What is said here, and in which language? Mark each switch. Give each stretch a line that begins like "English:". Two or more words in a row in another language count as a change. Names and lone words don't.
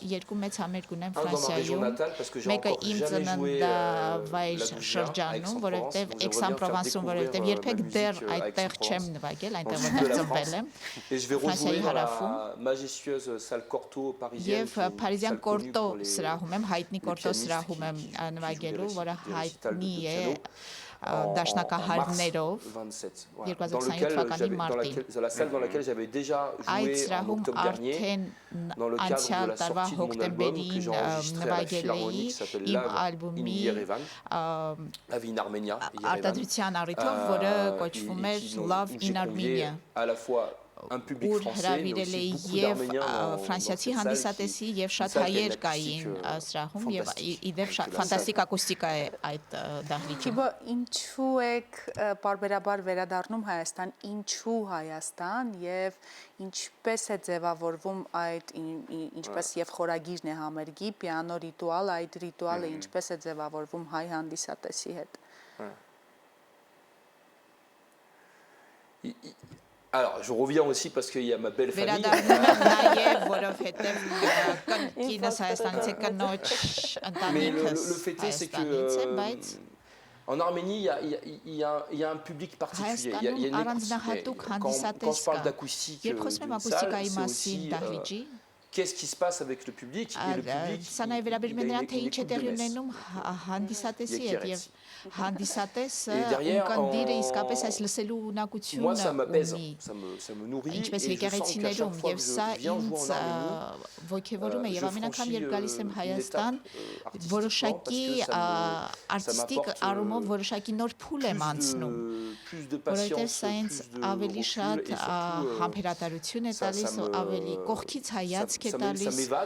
French: Un dans ma région natale parce que j'ai encore jamais joué la Guyane, Aix-en-Provence, donc j'aimerais bien faire découvrir Aix-en-Provence dans le sud de la France. Et je vais rejouer dans la majestueuse salle Cortot parisienne.
Armenian: Parisien Cortot սրահում եմ, հայտնի Cortot սրահում եմ նվագելու, որը հայտնի է դաշնակահարներով 2027 թվականի մարտին։
French: C'est la salle dans laquelle j'avais déjà joué en octobre dernier dans le cadre de la sortie de mon album que j'ai enregistré à la Philharmonie qui s'appelle Love in Yerevan, Love in Armenia,
Armenian: արտադրության առիթով, որը կոչվում է Love in Armenia,
French: à la fois un public français mais aussi beaucoup d'Arméniens
Armenian: ֆրանսիացի հանդիսատեսի եւ շատ հայեր կային սրահում եւ իդեպ ֆանտաստիկ ակուստիկա է այդ դահլիճը։ Քիբո ինչու եք բարբերաբար վերադառնում Հայաստան, ինչու Հայաստան եւ ինչպես է ձևավորվում այդ ինչպես եւ խորագիրն է համերգի պիանո ռիտուալ, այդ ռիտուալը ինչպես է ձևավորվում հայ հանդիսատեսի հետ։
French: Alors, je reviens aussi parce qu'il y a ma belle famille. Mais le fait est, c'est que en Arménie, il y a un public particulier. Il y a une écoute. Quand je parle d'acoustique d'une salle, c'est aussi qu'est-ce qui se passe avec le public et le public.
Armenian: Հանդիսատեսը ունկնդիրը իսկապես այս լսելու ունակությունը ունի, ինչպես եկեղեցիներում, և սա ինձ ոգևորում է, և ամեն անգամ երբ գալիս եմ Հայաստան, որոշակի արտիստիկ առումով որոշակի նոր փուլ եմ անցնում, որովհետև սա ինձ ավելի շատ համբերատարություն է տալիս, ավելի կողքից հայացք է տալիս,